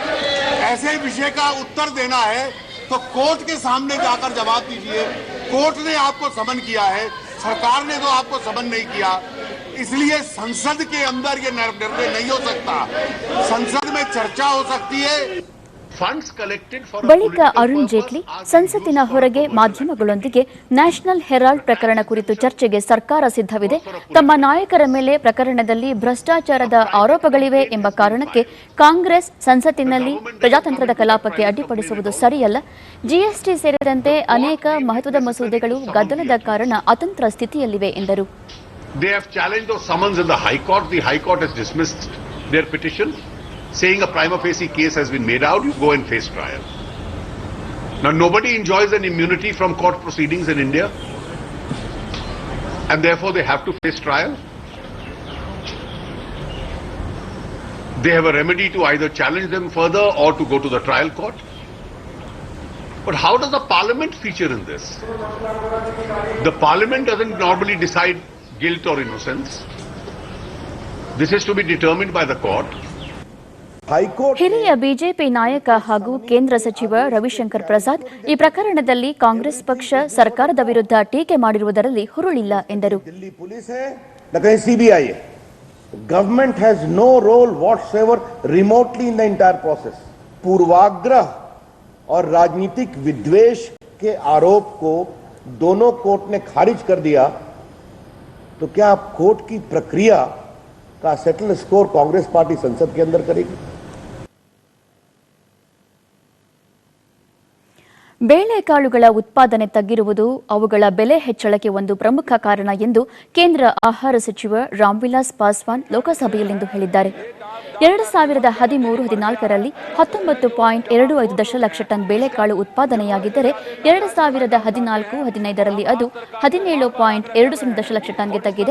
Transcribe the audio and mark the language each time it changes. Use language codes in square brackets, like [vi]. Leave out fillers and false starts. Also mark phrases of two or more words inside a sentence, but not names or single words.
[hi] ऐसे विषय का उत्तर देना है तो कोर्ट के सामने जाकर जवाब दीजिए। कोर्ट ने आपको समन किया है, सरकार ने तो आपको समन नहीं किया, इसलिए संसद के अंदर ये निर्णय नहीं हो सकता। संसद में चर्चा हो सकती है। [kn] ಬಳಿಕ ಅರುಣ್ ಜೇಟ್ಲಿ ಸಂಸತ್ತಿನ ಹೊರಗೆ ಮಾಧ್ಯಮಗಳೊಂದಿಗೆ ನ್ಯಾಷನಲ್ ಹೆರಾಲ್ಡ್ ಪ್ರಕರಣ ಕುರಿತು ಚರ್ಚೆಗೆ ಸರ್ಕಾರ ಸಿದ್ಧವಿದೆ, ತಮ್ಮ ನಾಯಕರ ಮೇಲೆ ಪ್ರಕರಣದಲ್ಲಿ ಭ್ರಷ್ಟಾಚಾರದ ಆರೋಪಗಳಿವೆ ಎಂಬ ಕಾರಣಕ್ಕೆ ಕಾಂಗ್ರೆಸ್ ಸಂಸತ್ತಿನಲ್ಲಿ ಪ್ರಜಾತಂತ್ರದ ಕಲಾಪಕ್ಕೆ ಅಡ್ಡಿಪಡಿಸುವುದು ಸರಿಯಲ್ಲ, ಜಿಎಸ್ಟಿ ಸೇರಿದಂತೆ ಅನೇಕ ಮಹತ್ವದ ಮಸೂದೆಗಳು ಗದ್ದಲದ ಕಾರಣ ಅತಂತ್ರ ಸ್ಥಿತಿಯಲ್ಲಿವೆ ಎಂದರು. [en] They have challenged those summons in the High Court. The High Court has dismissed their petition, saying a prima facie case has been made out, you go and face trial. Now nobody enjoys an immunity from court proceedings in India, and therefore they have to face trial. They have a remedy to either challenge them further or to go to the trial court. But how does the parliament feature in this? The parliament doesn't normally decide guilt or innocence. This is to be determined by the court. [kn] ಹಿರಿಯ ಬಿಜೆಪಿ ನಾಯಕ ಹಾಗೂ ಕೇಂದ್ರ ಸಚಿವ ರವಿಶಂಕರ್ ಪ್ರಸಾದ್ ಈ ಪ್ರಕರಣದಲ್ಲಿ ಕಾಂಗ್ರೆಸ್ ಪಕ್ಷ ಸರ್ಕಾರದ ವಿರುದ್ಧ ಟೀಕೆ ಮಾಡಿರುವುದರಲ್ಲಿ ಹುರುಳಿಲ್ಲ ಎಂದರು. [hi] दिल्ली पुलिस है न कहीं सीबीआई है. [en] Government has no role whatever remotely in the entire process. [hi] पूर्वाग्रह और राजनीतिक विद्वेष के आरोप को दोनों कोर्ट ने खारिज कर दिया, तो क्या कोर्ट की प्रक्रिया का [en] settle score [hi] कांग्रेस पार्टी संसद के अंदर करेगी? [kn] ಬೇಳೆಕಾಳುಗಳ ಉತ್ಪಾದನೆ ತಗ್ಗಿರುವುದು ಅವುಗಳ ಬೆಲೆ ಹೆಚ್ಚಳಕ್ಕೆ ಒಂದು ಪ್ರಮುಖ ಕಾರಣ ಎಂದು ಕೇಂದ್ರ ಆಹಾರ ಸಚಿವ ರಾಮ್ವಿಲಾಸ್ ಪಾಸ್ವಾನ್ ಲೋಕಸಭೆಯಲ್ಲಿಂದು ಹೇಳಿದ್ದಾರೆ. 2013-14ರಲ್ಲಿ 19.25 ದಶಲಕ್ಷ ಟನ್ ಬೇಳೆಕಾಳು ಉತ್ಪಾದನೆಯಾಗಿದ್ದರೆ 2014-15ರಲ್ಲಿ ಅದು 17.20 ದಶಲಕ್ಷ ಟನ್ಗೆ ತಗ್ಗಿದೆ.